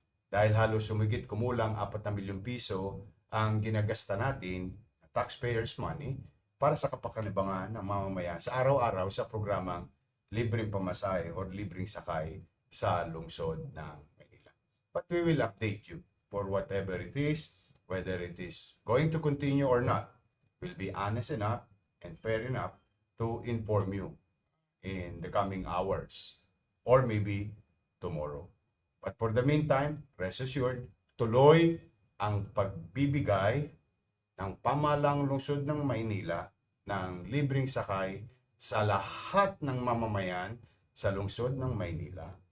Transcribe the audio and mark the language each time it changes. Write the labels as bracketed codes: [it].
[tl] Dahil halos sumigit kumulang 4 na milyong piso ang ginagasta natin [en] taxpayers' money [tl] para sa kapakinabangan ng mamamayan sa araw-araw sa programang libreng pamasahe o libreng sakay sa lungsod ng Maynila. [en] But we will update you for whatever it is, whether it is going to continue or not. We'll be honest enough and fair enough to inform you in the coming hours or maybe tomorrow. But for the meantime, rest assured, [tl] tuloy ang pagbibigay ng pamahalang lungsod ng Maynila ng libreng sakay sa lahat ng mamamayan sa lungsod ng Maynila.